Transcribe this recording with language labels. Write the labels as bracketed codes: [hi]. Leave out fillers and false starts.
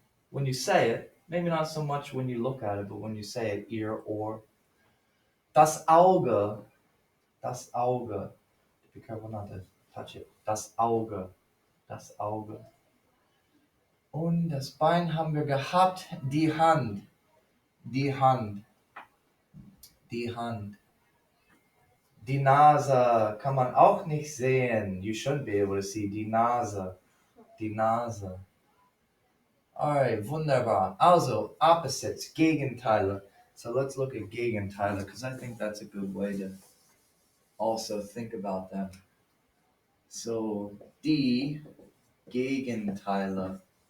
[en] When you say it, maybe not so much when you look at it, but when you say it, ear, ohr. [de] Das Auge. Das Auge. [en] Be careful not to touch it. [de] Das Auge. Das Auge. Und das Bein haben wir gehabt. Die Hand. Die Hand. Die Hand. Die Nase kann man auch nicht sehen. [en] You shouldn't be able to see die Nase. Die Nase. [de] Alright, wunderbar. Also, opposites, Gegenteile. [en] So let's look at Gegenteile, because I think that's a good way to also think about them. [de] So, die Gegenteile.